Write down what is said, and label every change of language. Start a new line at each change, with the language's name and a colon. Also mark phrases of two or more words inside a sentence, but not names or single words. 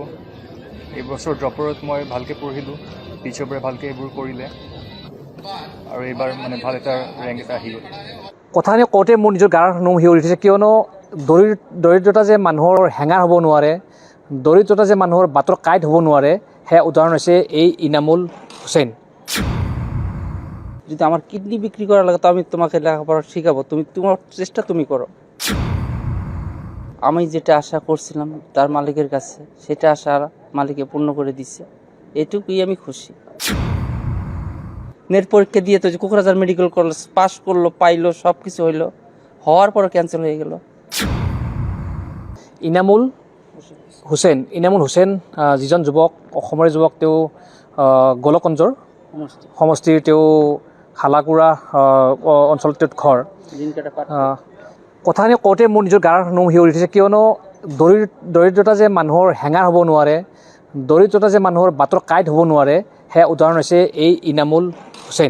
Assamese: এইবছৰ ড্ৰপৰত মই ভালকৈ পঢ়িলোঁ, টিচাৰবোৰে ভালকৈ এইবোৰ কৰিলে আৰু এইবাৰ মানে ভাল এটা ৰেংক এটা আহি গ'ল। কথাখিনি কওঁতে মোৰ নিজৰ গাৰ নোম শিয়ৰি উঠিছে, কিয়নো দৰিদ্ৰতা যে মানুহৰ হেঙাৰ হ'ব নোৱাৰে, দৰিদ্ৰতা যে মানুহৰ বাটৰ কাঁইট হ'ব নোৱাৰে, সেয়া উদাহৰণ হৈছে এই ইনামুল হুছেইন।
Bangla: যদি আমার কিডনি বিক্রি করা লাগে তো আমি তোমাকে লেখাপড়া শেখাবো, তুমি তোমার চেষ্টা তুমি করো। আমি যেটা আশা করছিলাম তার মালিকের কাছে, সেটা আশা মালিকে পূর্ণ করে দিচ্ছে, এটুকুই আমি খুশি। নেট পরীক্ষা দিয়ে তো যে কোকরাঝার মেডিকেল কলেজ পাস করলো, পাইলো, সব কিছু হইলো, হওয়ার পরে ক্যান্সেল হয়ে গেল।
Assamese: ইনামুল হুছেইন যিজন যুৱক, অসমৰে যুৱক, তেওঁ গোলকগঞ্জৰ সমষ্টিৰ, তেওঁ হালাকুৰা অঞ্চলত তেওঁ ঘৰ। কথাখিনি কওঁতে মোৰ নিজৰ গাৰ নোম শিয়ৰি উঠিছে, কিয়নো দৰিদ্ৰতা যে মানুহৰ হেঙাৰ হ'ব নোৱাৰে, দৰিদ্ৰতা যে মানুহৰ বাটৰ কাঁইট হ'ব নোৱাৰে, সেয়া উদাহৰণ হৈছে এই ইনামুল হুছেইন।